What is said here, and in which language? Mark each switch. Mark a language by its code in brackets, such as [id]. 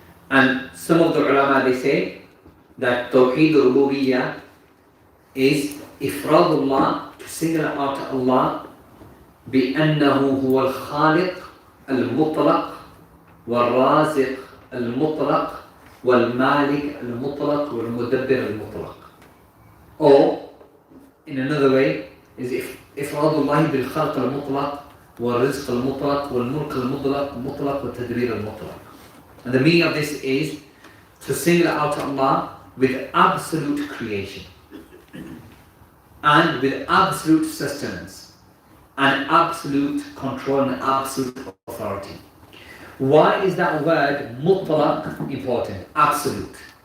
[en] And some of the ulama, they say that Tawheed Rububiyyah is Ifradullah, to single out Allah [ar] بأنه هو الخالق المطلق والرازق المطلق والمالك المطلق والمدبر المطلق. [en] Or, in another way, is [ar] إفراد الله بالخلق المطلق والرزق المطلق والملك المطلق والتدبير المطلق. [en] And the meaning of this is to single out Allah with absolute creation and with absolute sustenance and absolute control and absolute authority. Why is that word mutlaq important? Absolute.